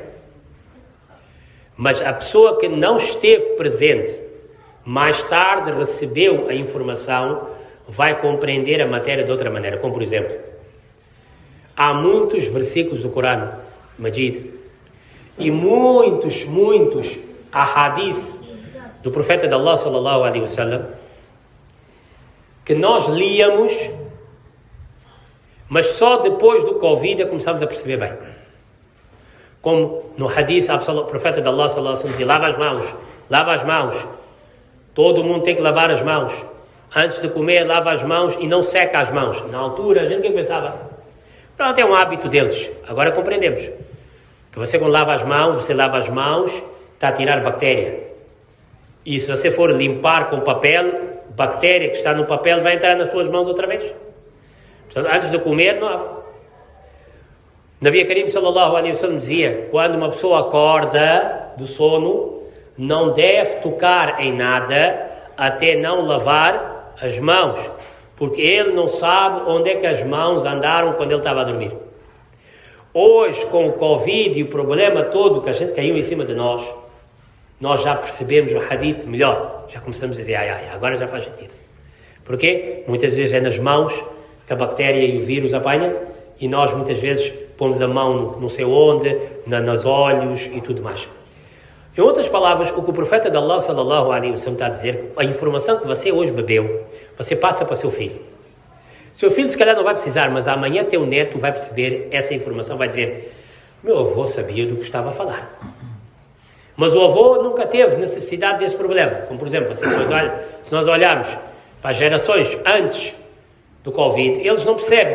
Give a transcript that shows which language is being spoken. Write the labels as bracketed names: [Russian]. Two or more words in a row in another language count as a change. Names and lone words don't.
[Portuguese] Mas a pessoa que não esteve presente, mais tarde recebeu a informação, vai compreender a matéria de outra maneira. Como, por exemplo, há muitos versículos do Corão Majid e muitos ahadith do profeta de Allah [Arabic] صلى الله عليه وسلم [Portuguese] que nós líamos, mas só depois do Covid começamos a perceber bem. Como no hadith, o profeta de Allah [Arabic] صلى الله عليه وسلم [Portuguese] dizia: lava as mãos, todo mundo tem que lavar as mãos, antes de comer lava as mãos e não seca as mãos. Na altura a gente pensava, pronto, é um hábito deles. Agora compreendemos que você quando lava as mãos, está a tirar bactéria, e se você for limpar com papel, bactéria que está no papel vai entrar nas suas mãos outra vez. Portanto, antes de comer, não. [Arabic] نبي كريم صلى الله عليه وسلم [Portuguese] dizia: quando uma pessoa acorda do sono, não deve tocar em nada até não lavar as mãos, porque ele não sabe onde é que as mãos andaram quando ele estava a dormir. Hoje, com o Covid e o problema todo que a gente caiu em cima de nós já percebemos o hadith melhor. Já começamos a dizer, agora já faz sentido. Porquê? Muitas vezes é nas mãos que a bactéria e o vírus apanham, e nós muitas vezes pomos a mão não sei onde, nos olhos e tudo mais. Em outras palavras, o que o profeta de Allah [Arabic] صلى الله عليه وسلم [Portuguese] está a dizer, a informação que você hoje bebeu, você passa para seu filho. Seu filho se calhar não vai precisar, mas amanhã teu neto vai perceber essa informação, vai dizer: meu avô sabia do que estava a falar. Mas o avô nunca teve necessidade desse problema. Como, por exemplo, se nós olharmos para as gerações antes do Covid, eles não percebem.